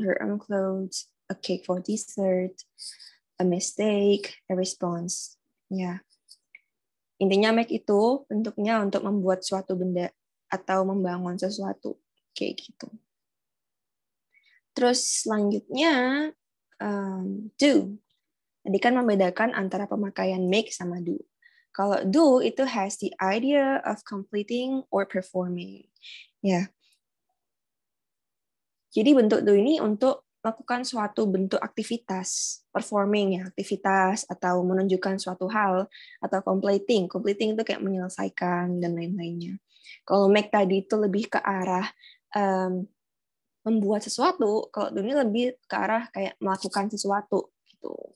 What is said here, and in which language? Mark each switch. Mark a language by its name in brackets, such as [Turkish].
[English] Her own clothes, a cake for dessert, a mistake, a response. Ya. [Indonesian] Intinya make itu bentuknya untuk membuat suatu benda atau membangun sesuatu kayak gitu. Terus selanjutnya do. Tadi kan membedakan antara pemakaian make sama do. Kalau do itu [English] has the idea of completing or performing. Ya. [Indonesian] Jadi bentuk do ini untuk melakukan suatu bentuk aktivitas, performing ya, aktivitas atau menunjukkan suatu hal atau completing. Completing itu kayak menyelesaikan dan lain-lainnya. Kalau make tadi itu lebih ke arah membuat sesuatu, kalau do ini lebih ke arah kayak melakukan sesuatu gitu.